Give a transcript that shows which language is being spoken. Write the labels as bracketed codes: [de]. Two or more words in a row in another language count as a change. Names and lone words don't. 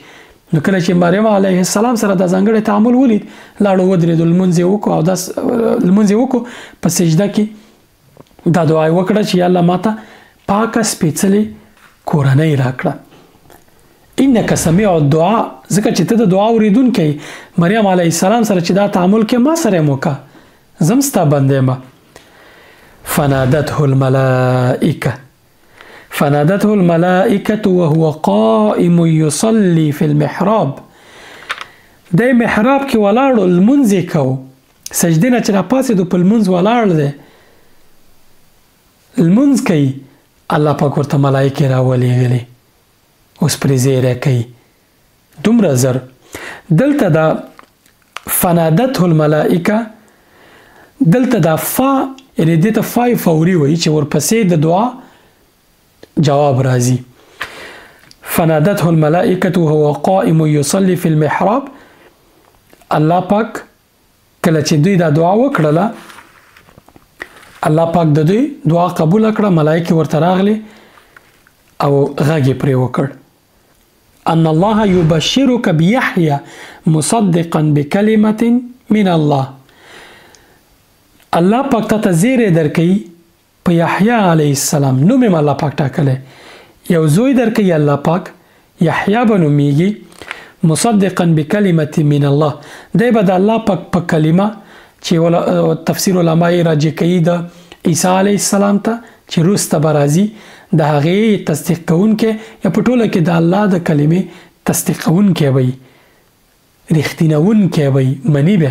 [ps] نو کله چې مریم [ar] علیه السلام [ps] سره د ځانګړي تعامل ولید، لاړو ودرېدو، لمونځ یې وکړو او داس لمونځ یې وکړو، په سجده کې دا دعا یې وکړه چې یا الله ماته پاکه سپېڅلې کورنۍ راکړه. [ar] انک سمیع الدعا، [ps] ځکه چې ته د دعا اورېدونکی. مریم [ar] علیه السلام [ps] سره چې دا تعامل کې ما سره یې وکړه، زه هم ستا بنده یم. [ar] فنادته الملائکه وهو قائم يصلي في المحراب. [ps] د محراب کې ولاړو لمونځ یې کوو، سجدې نه چې راپاڅېدو په لمونځ ولاړ دی، لمونځ کوي. الله پاک ورته ملایکې راولېږلې، اوس پرې زیری کوي دومره زر. دلته دا [ar] فنادته الملائکه، [ps] دلته دا فا یعنې دې ته فای فوري وایي چې ورپسې د دعا جواب راځي. [ar] فنادته الملائکه وهو قائم يصلي في المحراب. [ps] الله پاک کله چې دوی دا دعا وکړله، الله پاک د دوی دعا قبول کړه، ملائکه ورته راغلي او غږ یې پرې وکړ. [ar] ان الله يبشرك بيحيى مصدقا بكلمه من الله. [ps] الله پاک ته زیری درکوي په یحیی [ar] علیه السلام، [ps] نوم یې الله پاک ټاکلی، یو زوی درکوي الله پاک، یحیی به نومیږي. [ar] مصدقا بکلمه من الله، [ps] دی به د الله پاک په کلمه چې تفسیر علما یې راجع کوي د عیسی [ar] علیه السلام [ps] ته چې وروسته به راځي، د هغې تصدیق کوونکی یا په ټوله کې د الله د کلمې تصدیق کوونکی به وي، رښتینوونکی به وي، مني به.